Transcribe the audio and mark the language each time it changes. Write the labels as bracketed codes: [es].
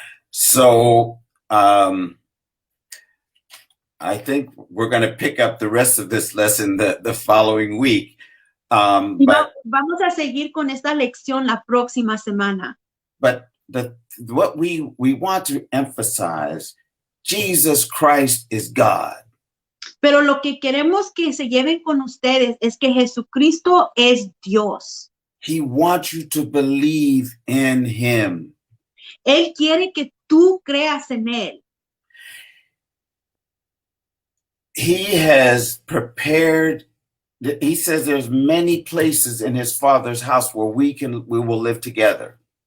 [en] So, I think we're going to pick up the rest of this lesson the following week. But [es] vamos a seguir con esta lección la próxima semana. [en] But what we want to emphasize, Jesus Christ is God. [es] Pero lo que queremos que se lleven con ustedes es que Jesucristo es Dios. [en] He wants you to believe in him. [es] Él quiere que tú creas en Él. [en] He has prepared, he says there's many places in his Father's house where we will live together.